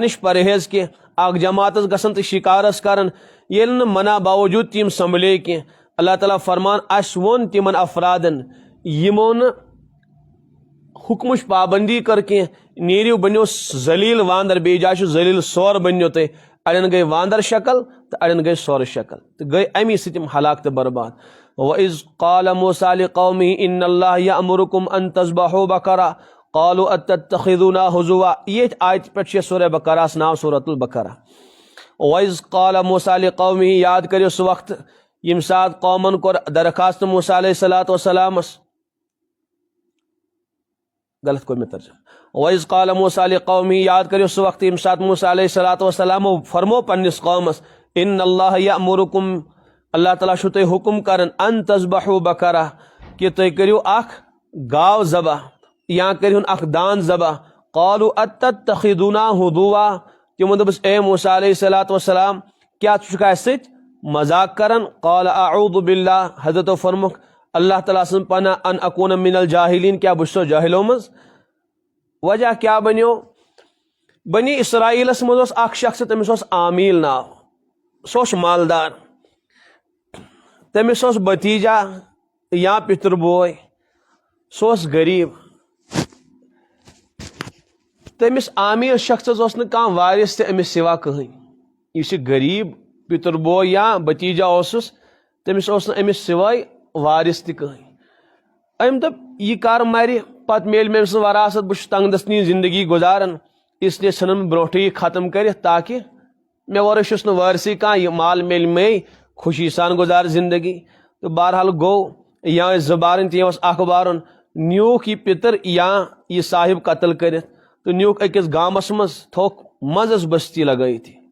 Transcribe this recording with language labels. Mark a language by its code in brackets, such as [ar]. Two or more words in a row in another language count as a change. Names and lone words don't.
[ks] نِش پرہیز کینٛہہ اکھ جماعت ٲس گژھان تہٕ شِکار ٲس کران ییٚلہِ نہٕ منع باوجوٗد تِم سنبھلے کینٛہہ اللہ تعالیٰ فرمان اسہِ ووٚن تِمن افرادن یِمو نہٕ حُکمٕچ پابندی کٔر کینٛہہ نیٖرِو بٔنِو ذلیٖل واندر بیٚیہِ جایہِ چھُ ذلیٖل سور بٔنِو تُہۍ اڑٮ۪ن گٔے واندر شکل تہٕ اڑٮ۪ن گٔے سورٕ شکل تہٕ گٔے امی سۭتۍ تِم ہلاک تہٕ برباد [ar] وَإِذْ قَالَ مُوسَىٰ لِقَوْمِهِ إِنَّ اللَّهَ يَأْمُرُكُمْ أَن تَذْبَحُوا بَقَرَةً قَالُوا أَتَتَّخِذُونَا هُزُوًا [ks] ییٚتھۍ آیتہِ پٮ۪ٹھ چھِ سورہ بقرہس ناو سورۃ البقرہ [ar] وَإِذْ قَالَ مُوسَىٰ لِقَوْمِهِ [ks] یاد کٔرِو سُہ وقتہٕ ییٚمہِ ساتہٕ قومن کوٚر درخواست موسیٰ [ar] علیہ الصلوٰۃ والسلامس [ks] غلط کوٚر مےٚ ترجمہ [ar] وَإِذْ قَالَ مُوسَىٰ لِقَوْمِهِ [ks] یاد کٔرِو سُہ وقتہٕ ییٚمہِ ساتہٕ موسیٰ [ar] علیہ الصلوٰۃ والسلامو [ks] فرمو پننِس قومس [ar] اِنَّ اللَّهَ يَأْمُرُكُمْ [ks] اللہ تعالیٰ چھُو تۄہہِ حُکم کران [ar] ان تذبحوا بقرہ [ks] کہ تُہۍ کٔرِو اکھ گاو ذبح یا کٔرۍہُن اکھ داند ذبح قالوا [ar] اتتخذونا ہُزوا [ks] تِمو دوٚپُس اے موسیٰ [ar] علیہ الصلوٰۃ والسلام [ks] کیاہ ژٕ چھُکھ اسہِ سۭتۍ مذاق کران [ar] قال اعوذ باللہ [ks] حضرتو فرموکھ اللہ تعالیٰ سٕنٛز پناہ [ar] ان اکون من الجاہلین [ks] کیا بہٕ چھُسو جٲہلو منٛز وجہ کیا بنیو بنی اسرائیلس منٛز اوس اکھ شخص تٔمِس اوس عامیل ناو سُہ اوس مالدار تٔمِس اوس بتیجا یا پِتُر بوے سُہ اوس غریٖب تٔمِس عامیل شخصس اوس نہٕ کانٛہہ وارث تہِ أمِس سوا کٕہٕنۍ یُس یہِ غریٖب پِتُر بوے یا بتیجا اوسُس تٔمِس اوس نہٕ أمِس سوے وارث تہِ کٕہٕنۍ أمۍ دوٚپ یہِ کر مرِ پتہٕ میلہِ مےٚ أمۍ سٕنٛز وراثت بہٕ چھُس تنگ دستنی زندگی گُزاران اس لیے ژھٕنن بہٕ برونٛٹھٕے یہِ ختم کٔرِتھ تاکہِ مےٚ ورٲے چھُس نہٕ وٲرثٕے کانٛہہ یہِ مال میلہِ مے خوشی سان گُزار زندگی تہٕ بہرحال گوٚو یا ٲسۍ زٕ بارٕنۍ تہِ یا اوس اکھ بارُن نیوٗکھ یہِ پِتٕر یا یہِ صاحب قتل کٔرِتھ تہٕ نیوٗکھ أکِس گامس منٛز تھوٚوکھ منٛزس بستی لگٲیِتھ